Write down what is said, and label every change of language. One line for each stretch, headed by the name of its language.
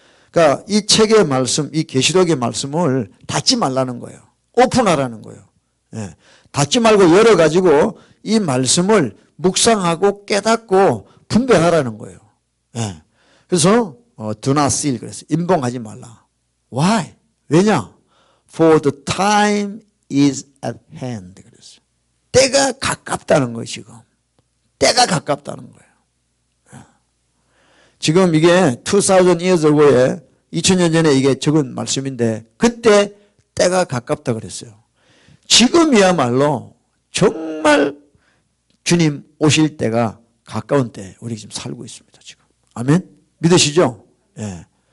Korean: 그러니까 이 책의 말씀, 이 계시록의 말씀을 닫지 말라는 거예요. 오픈하라는 거예요. 예. 닫지 말고 열어가지고 이 말씀을 묵상하고 깨닫고 분별하라는 거예요. 예. 그래서
English: do not seal
Korean: 그랬어요. 임봉하지 말라.
English: Why?
Korean: 왜냐?
English: For the time is at hand
Korean: 그랬어요. 때가 가깝다는 거예요. 지금 때가 가깝다는 거예요. 예. 지금 이게
English: 2000 years ago
Korean: 에 2000년 전에 이게 적은 말씀인데 그때 때가 가깝다 그랬어요. 지금이야말로 정말 주님 오실 때가 가까운 때 우리 지금 살고 있습니다. 지금 아멘. 믿으시죠? 예.